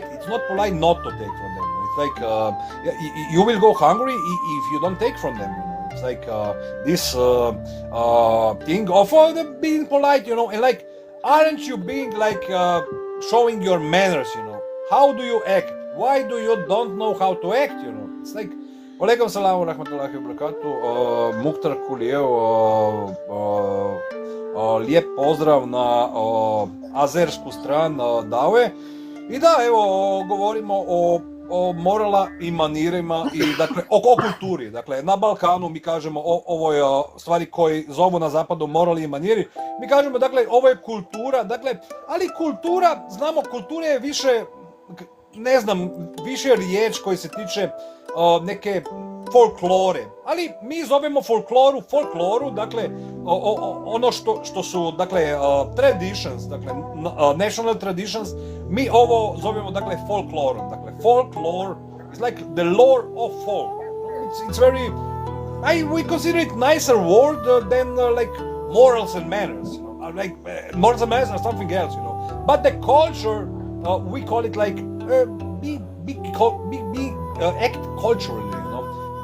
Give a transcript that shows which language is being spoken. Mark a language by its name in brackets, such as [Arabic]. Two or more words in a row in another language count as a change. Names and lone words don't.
[English] It's not polite not to take from them. It's like you will go hungry if you don't take from them. It's like this thing of being polite, and like, aren't you being like showing your manners? How do you act? Why do you don't know how to act? It's like. [Arabic] عليكم السلام ورحمة الله وبركاته. [Bosnian] Muhtar Kulijev, lijep pozdrav na azersku stranu Dave. I da, evo, govorimo o morala i manirima i dakle o kulturi. Dakle, na Balkanu mi kažemo ovo stvari koji zovu na zapadu morali i maniri. Mi kažemo, dakle, ovo je kultura, dakle, ali kultura, znamo, kultura je više, ne znam, više riječ koji se tiče neke folklore, ali mi zovemo folkloru, dakle, ono što su, dakle, traditions, dakle, [English] national traditions, [Bosnian] mi ovo zovemo, dakle, folklorom. Dakle, [English] folklore is like the lore of folk. It's very we consider it nicer word than like morals and manners. You know? Morals and manners are something else, you know. But the culture, we call it like act culturally, you know.